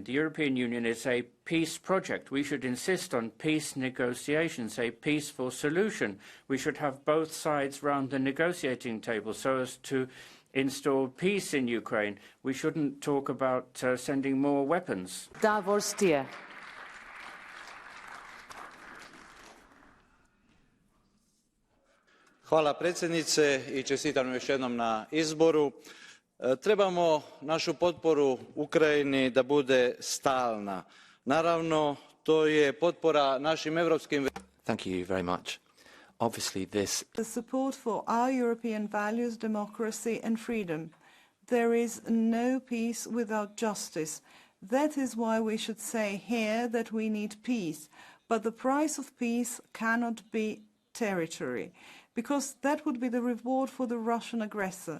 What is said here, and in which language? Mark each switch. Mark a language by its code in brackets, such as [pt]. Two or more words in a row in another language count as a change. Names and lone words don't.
[en] The European Union is a peace project. We should insist on peace negotiations, a peaceful solution. We should have both sides round the negotiating table so as to install peace in Ukraine. We shouldn't talk about sending more weapons. Davor Stier. [hr] Hvala predsjednice i čestitam još jednom na izboru. Trebamo našu potporu Ukrajini da bude stalna. Naravno, to je potpora našim europskim... [en] Thank you very much. Obviously, the support for our European values, democracy and freedom. There is no peace without justice. That is why we should say here that we need peace. But the price of peace cannot be territory, because that would be the reward for the Russian aggressor.